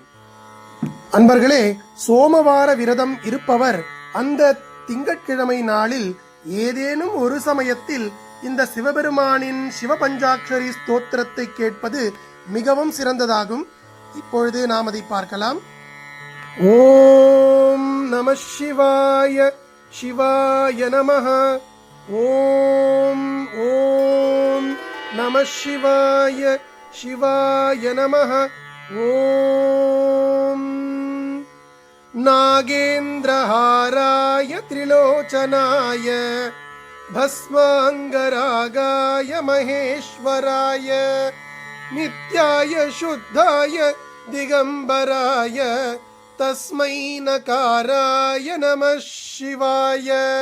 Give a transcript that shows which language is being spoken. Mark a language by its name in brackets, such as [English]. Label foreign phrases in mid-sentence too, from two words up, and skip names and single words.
[Tamil] அன்பர்களே, சோமவார விரதம் இருப்பவர் அந்த திங்கட்கிழமை நாளில் ஏதேனும் ஒரு சமயத்தில் இந்த சிவபெருமானின் சிவபஞ்சாட்சரி ஸ்தோத்திரத்தை கேட்பது மிகவும் சிறந்ததாகும். இப்பொழுது நாம் அதை பார்க்கலாம். [Sanskrit] ओम् नम शिवाय शिवाय नमः। ॐ ॐ नमः शिवाय शिवाय नमः। ॐ नागेन्द्रहाराय त्रिलोचनाय भस्माङ्गरागाय महेश्वराय नित्याय शुद्धाय दिगंबराय तस्मै नकाराय नमः शिवाय।